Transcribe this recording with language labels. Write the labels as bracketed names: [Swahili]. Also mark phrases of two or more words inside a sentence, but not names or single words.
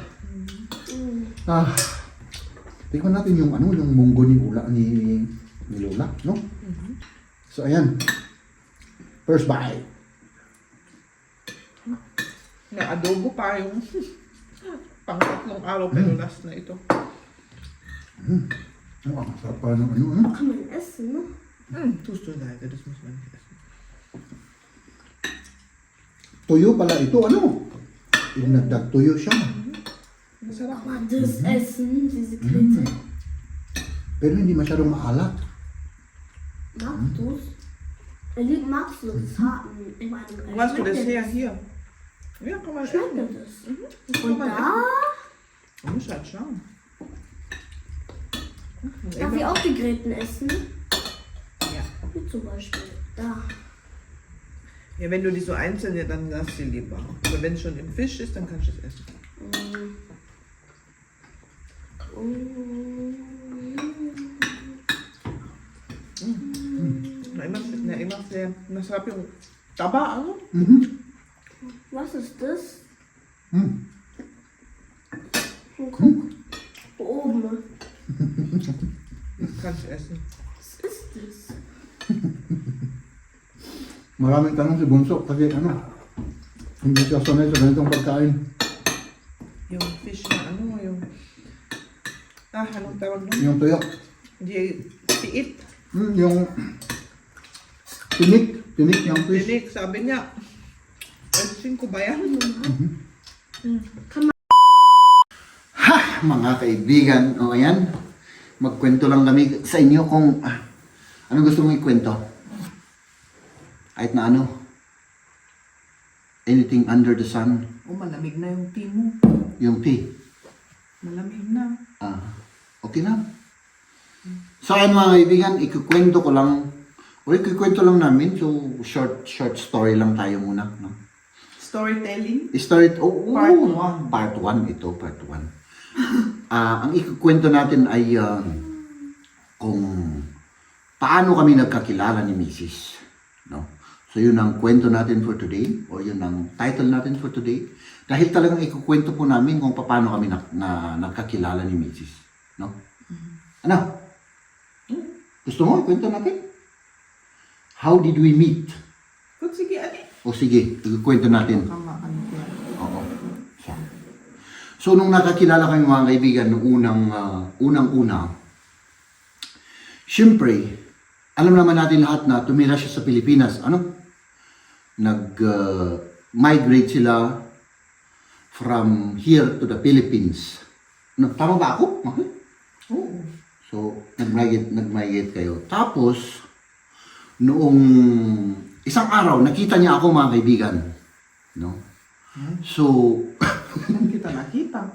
[Filipino] Tingnan natin yung yung munggo ni Lola, no? So, ayan. [English] First bite. [Filipino] May adobo pa yung pang-tatlong araw pero last na ito. Oh, ang sarap pa ng ano. [German] Kann man essen, ne? Tust du leider, das muss man nicht essen. [Filipino] Tuyo pala ito, ano? Nagdag-tuyo siya. Masarap. [German] Aber das Essen, diese Klitze. [Filipino] Pero hindi masyadong maalat. [German] Magst du's? Magst du das haben? In einem Wo hast du das Schmeckt dir her? Hier. Ja, kann man Schmeckt dir essen. das? Und da Man muss halt schauen. darf ich auch die Gräten essen. Ja. Wie zum Beispiel da. Ja, wenn du die so einzeln, ja, dann lass sie lieber. Aber wenn es schon im Fisch ist, dann kannst du es essen. Na, immer sehr, [Filipino] masarap yung taba, ano? [German] Was ist das? Hm. Guck. Oben. Kannst du essen. Was ist das? [Filipino] Maraming tanong si Bunso kasi hindi siya sanay sa ganitong pagkain. Yung fish na ano, yung... anong tawag doon? Yung tuyo. Hindi, piit. Yung tinik yung fish. Dinig, sabi niya. Pansin ko ba yan? Ha! Mga kaibigan, o ayan. Magkwento lang kami sa inyo kung ano gusto mong ikwento. Kahit na ano. [English] Anything under the sun. [Filipino] Oh, malamig na yung tea mo. Yung tea. Malamig na. Okay na. So ayan mga kaibigan, ikukwento ko lang. O ikukwento lang namin. So short story lang tayo muna. No? Storytelling? [English] Part 1. Part 1 ito, part 1. [Filipino] Ang ikukwento natin ay kung paano kami nagkakilala ni Mrs. No? So yun ang kwento natin [English] for today, [Filipino] o yun ang title natin [English] for today. [Filipino] Dahil talagang ikukwento po namin kung paano kami nagkakilala ni Mrs. No? Ano? Gusto mo ikwento natin? [English] How did we meet? Good, [Filipino] sige, ali. O sige, ikukwento natin. Kama, ano ko yan. Oo. So, nung nakakilala kami mga kaibigan, nung unang-una, syempre, alam naman natin lahat na tumira siya sa Pilipinas. Ano? Nag-migrate sila [English] from here to the Philippines. [Filipino] Ano, tama ba ako? Okay. Oo. So, nag-migrate kayo. Tapos, noong isang araw, nakita niya ako mga kaibigan. No? So, Saan kita nakita?